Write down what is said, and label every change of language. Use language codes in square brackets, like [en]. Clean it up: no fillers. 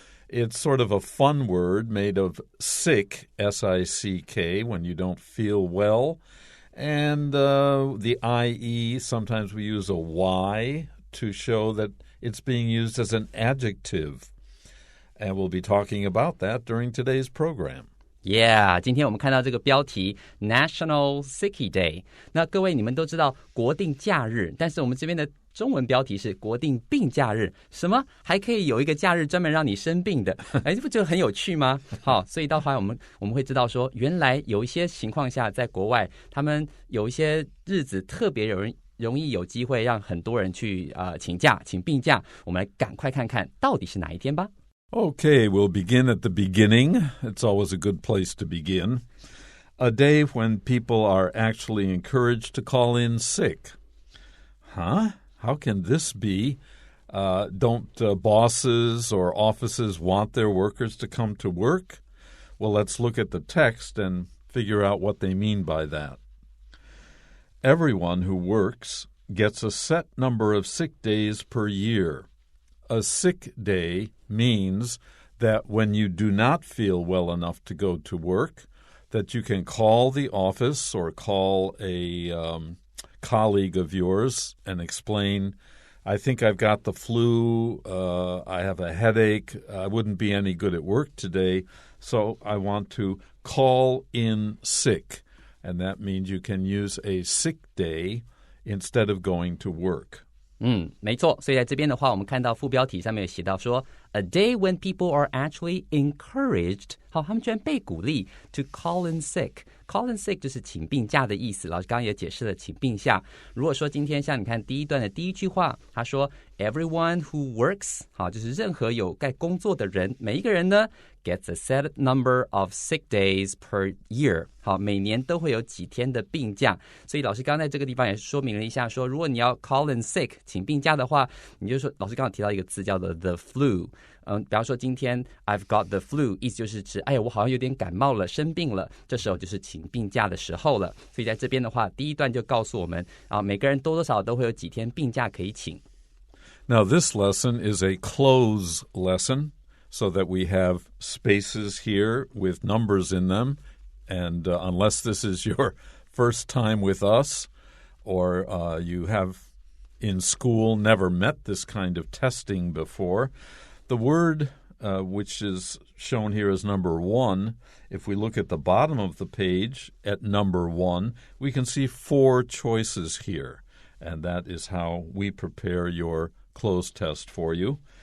[en] It's sort of a fun word made of sick, S-I-C-K, when you don't feel well. And the I-E, sometimes we use a Y to show that it's being used as an adjective. And we'll be talking about that during today's program. [zh] Yeah, 今天我们看到这个标题 National Sickie Day。那各位你们都知道国定假日，但是我们这边的中文标题是国定病假日。什么？还可以有一个假日专门让你生病的？哎，这不觉得很有趣吗？好，所以到后来我们会知道说，原来有一些情况下，在国外他们有一些日子特别容易有机会让很多人去请假，请病假。我们来赶快看看到底是哪一天吧。 [en] Okay, we'll begin at the beginning. It's always a good place to begin. A day when people are actually encouraged to call in sick. Huh? How can this be? Don't bosses or offices want their workers to come to work? Well, let's look at the text and figure out what they mean by that. Everyone who works gets a set number of sick days per year. A sick day means that when you do not feel well enough to go to work, that you can call the office or call a colleague of yours and explain, I think I've got the flu, I have a headache, I wouldn't be any good at work today, so I want to call in sick. And that means you can use a sick day instead of going to work. [zh] 没错，所以在这边的话，我们看到副标题上面有写到说 [en] A day when people are actually encouraged [zh] 好，他们居然被鼓励 [en] to call in sick Call in sick [zh] 就是请病假的意思，老师刚刚也解释了请病假。如果说今天像你看第一段的第一句话，他说 [en] Everyone who works [zh] 好，就是任何有在工作的人，每一个人呢 [en] gets a set number of sick days per year [zh] 好，每年都会有几天的病假。所以老师刚刚在这个地方也说明了一下说，如果你要 call in sick 请病假的话，你就说老师刚刚提到一个字叫做 the flu比方说今天 [en] I've got the flu [zh] 意思就是指哎呀我好像有点感冒了生病了，这时候就是请病假的时候了。所以在这边的话第一段就告诉我们每个人多多少少都会有几天病假可以请。 [en] Now this lesson is a cloze lesson, so that we have spaces here with numbers in them, and unless this is your first time with us or you have in school never met this kind of testing before, the word which is shown here as number 1, if we look at the bottom of the page at number 1, we can see 4 choices here, and that is how we prepare your cloze test for you.